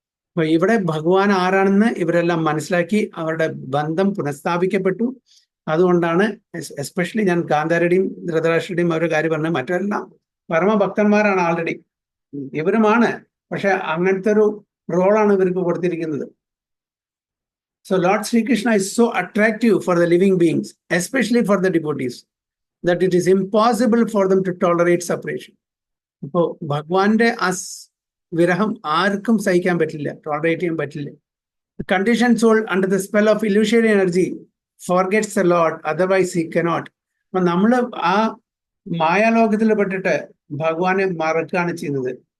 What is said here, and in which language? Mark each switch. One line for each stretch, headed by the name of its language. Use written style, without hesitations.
Malayalam: അപ്പൊ ഇവിടെ ഭഗവാൻ ആരാണെന്ന് ഇവരെല്ലാം മനസ്സിലാക്കി അവരുടെ ബന്ധം പുനഃസ്ഥാപിക്കപ്പെട്ടു. അതുകൊണ്ടാണ് എസ്പെഷ്യലി ഞാൻ ഗാന്ധാരുടെയും ധൃതരാഷ്ട്രയുടെയും ഒരു കാര്യം പറഞ്ഞത്. മറ്റെല്ലാം പരമഭക്തന്മാരാണ് ആൾറെഡി, ഇവരുമാണ്. പക്ഷെ അങ്ങനത്തെ ഒരു റോളാണ് ഇവർക്ക് കൊടുത്തിരിക്കുന്നത്.
English: So Lord Sri Krishna is so attractive for the living beings, especially for the devotees, that it is impossible for them to tolerate separation.
Malayalam: ഇപ്പോൾ ഭഗവാന്റെ ആ വിരഹം ആർക്കും സഹിക്കാൻ പറ്റില്ല, ടോളറേറ്റ് ചെയ്യാൻ പറ്റില്ല.
English: Condition soul under the spell of illusionary energy forgets the lord, otherwise he cannot.
Malayalam: അപ്പൊ നമ്മൾ ആ മായാലോകത്തിൽ പെട്ടിട്ട് ഭഗവാനെ മറക്കുകയാണ് ചെയ്യുന്നത്.